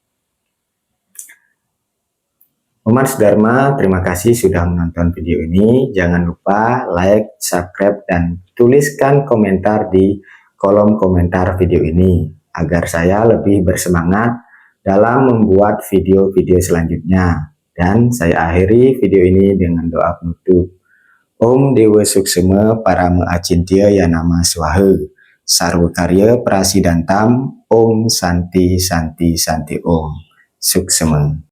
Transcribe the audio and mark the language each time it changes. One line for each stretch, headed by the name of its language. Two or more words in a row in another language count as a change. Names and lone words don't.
Indonesian: Umat Dharma, terima kasih sudah menonton video ini. Jangan lupa
English: like, subscribe,
Indonesian: dan tuliskan komentar di kolom komentar video ini agar saya lebih bersemangat dalam membuat video-video selanjutnya. Dan saya akhiri video ini dengan doa penutup.
Sanskrit: Om Dewa Suksema Parama Acintya Yanama Swaha Sarwa Karya Prasidantam Om Santi Santi Santi Om Suksema.